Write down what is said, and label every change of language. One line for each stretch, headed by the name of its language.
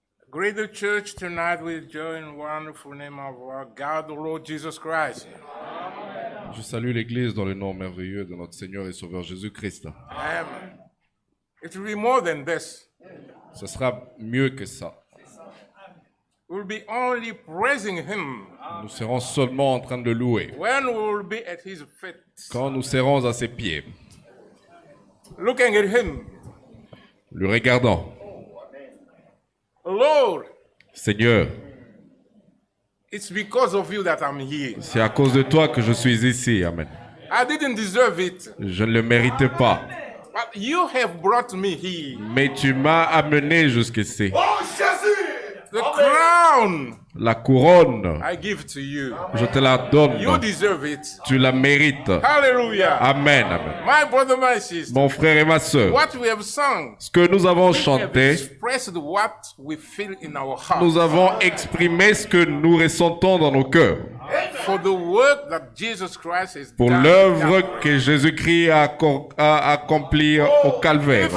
English: Greet the church tonight with joy and wonderful name of our God, the Lord Jesus Christ.
French: Je salue l'Église dans le nom merveilleux de notre Seigneur et Sauveur Jésus-Christ. Amen.
English: It will be more than this.
French: Ce sera mieux que ça.
English: We'll be only praising Him
French: Nous serons seulement en train de le louer
English: when we will be at His feet,
French: quand nous serons à ses pieds,
English: looking at Him.
French: le regardant.
English: Lord,
French: Seigneur,
English: it's because of you that I'm here.
French: c'est à cause de toi que je suis ici. Amen.
English: I didn't deserve it,
French: Je ne le méritais pas,
English: but you have brought me here.
French: mais tu m'as amené jusqu'ici.
English: The crown
French: La couronne,
English: I give to you.
French: je te la donne.
English: You deserve it.
French: Tu la mérites. Hallelujah. Amen. Amen.
English: My brother, my sister,
French: Mon frère et ma sœur,
English: what we have sung,
French: ce que nous avons
English: we have
French: chanté,
English: expressed what we feel in our heart.
French: nous avons exprimé ce que nous ressentons dans nos cœurs.
English: For the work that Jesus Christ has
French: Pour
English: done.
French: l'œuvre que Jésus-Christ a accomplie au calvaire.